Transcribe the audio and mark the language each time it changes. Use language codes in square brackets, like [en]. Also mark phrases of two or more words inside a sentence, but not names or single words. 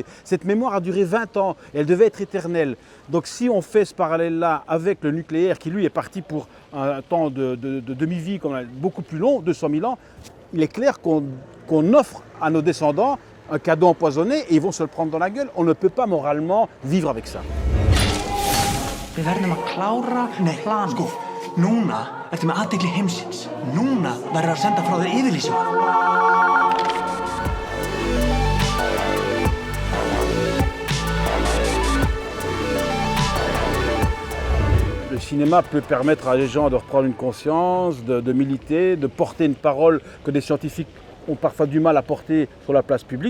[fr] Cette mémoire a duré 20 ans et elle devait être éternelle. Donc si on fait ce parallèle-là avec le nucléaire, qui lui est parti pour un temps de demi-vie beaucoup plus long, 200 000 ans, il est clair qu'on offre à nos descendants un cadeau empoisonné et ils vont se le prendre dans la gueule. On ne peut pas moralement vivre avec ça. [is] Við verðum að klára plan. Sko, núna ertu með athygli heimsins. Núna verður að senda frá þér yfirlýsingu. [fr] Le cinéma peut permettre à des gens de reprendre une conscience, de militer, de porter une parole que des scientifiques ont parfois du mal à porter sur la place publique.